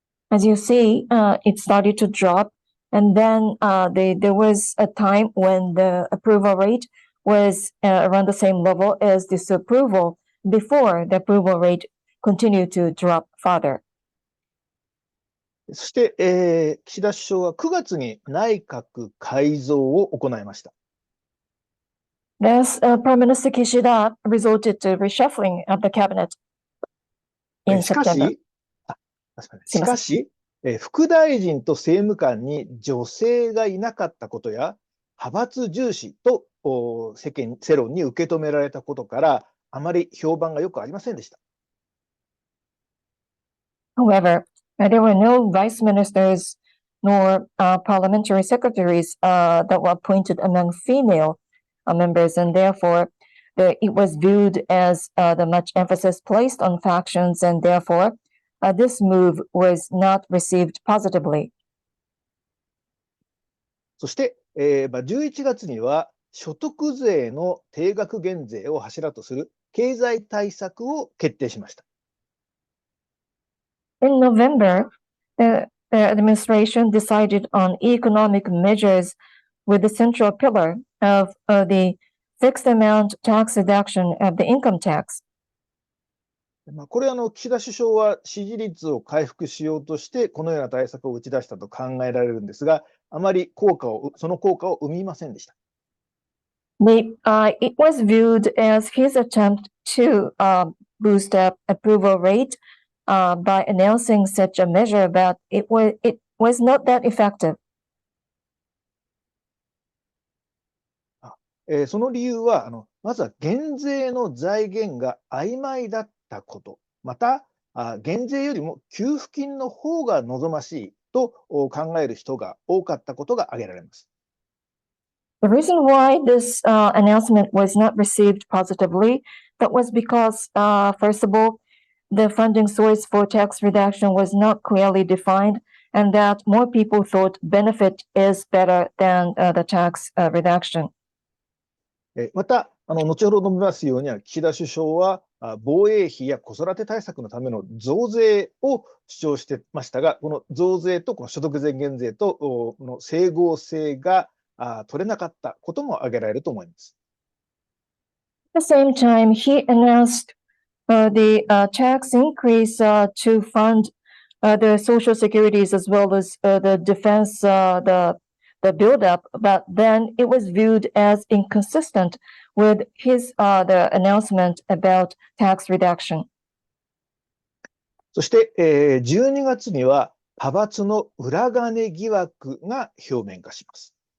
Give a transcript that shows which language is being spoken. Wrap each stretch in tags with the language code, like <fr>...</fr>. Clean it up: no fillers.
<en>As you see, it started to drop, and then there was a time when the approval rate was around the same level as disapproval before the approval rate continued to drop further.</en> <ja>そして、岸田首相は9月に内閣改造を行いました。</ja> <en>Thus, Prime Minister Kishida resorted to reshuffling of the cabinet in</en> <ja>しか</ja> <en>September.</en> <ja>しかし、副大臣と政務官に女性がいなかったことや、派閥重視と世論に受け止められたことから、あまり評判が良くありませんでした。</ja> <en>However, there were no vice ministers nor parliamentary secretaries that were appointed among female members, and therefore it was viewed as the much emphasis placed on factions, and therefore this move was not received positively.</en> <ja>そして、11月には所得税の定額減税を柱とする経済対策を決定しました。</ja> <en>In November, the administration decided on economic measures with the central pillar of the fixed amount tax reduction of the income tax.</en> <ja>これ岸田首相は支持率を回復しようとしてこのような対策を打ち出したと考えられるんですが、あまりその効果を生みませんでした。</ja> <en>It was viewed as his attempt to boost up approval rate by announcing such a measure, but it was not that effective.</en> <ja>その理由はまずは減税の財源が曖昧だったこと、また減税よりも給付金の方が望ましいと考える人が多かったことが挙げられます。</ja> <en>The reason why this announcement was not received positively, that was because, first of all, the funding source for tax reduction was not clearly defined, and that more people thought benefit is better than the tax reduction.</en> <ja>また後ほど述べますように岸田首相は防衛費や子育て対策のための増税を主張してましたが、この増税とこの所得税減税との整合性が取れなかったことも挙げられると思います。</ja> <en>At the same time, he announced the tax increase to fund the social securities as well as the defense, the buildup, but then it was viewed as inconsistent with the announcement about tax reduction.</en> <ja>そして、12月には派閥の裏金疑惑が表面化します。</ja>